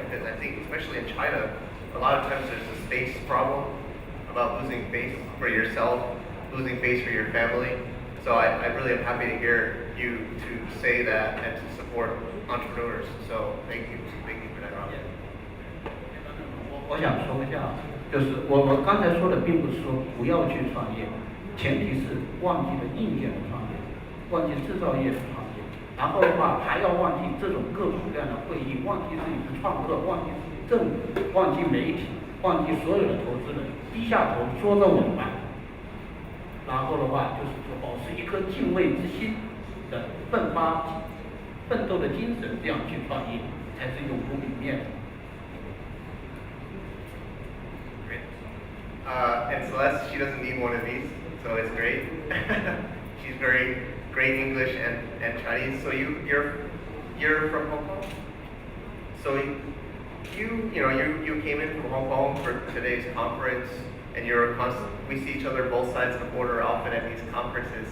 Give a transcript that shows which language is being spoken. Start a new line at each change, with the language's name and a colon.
English: Because I think, especially in China, a lot of times there's a space problem about losing face for yourself, losing face for your family. So I really am happy to hear you to say that and to support entrepreneurs. So thank you for that, Rob.
Chinese: 我想说一下，就是我刚才说的，并不是说不要去创业，前提是忘记了硬件的创业，忘记制造业的创业，然后的话还要忘记这种各种各样的会议，忘记自己的创客，忘记政府，忘记媒体，忘记所有的投资人，低下头说着稳吧。然后的话就是说保持一颗敬畏之心的奋斗的精神，这样去创业才是永不泯灭的。
English: And Celeste, she doesn't need one of these, so it's great. She's very great English and Chinese. So you're from Hong Kong? So you came in from Hong Kong for today's conference, and we see each other both sides of the border often at these conferences.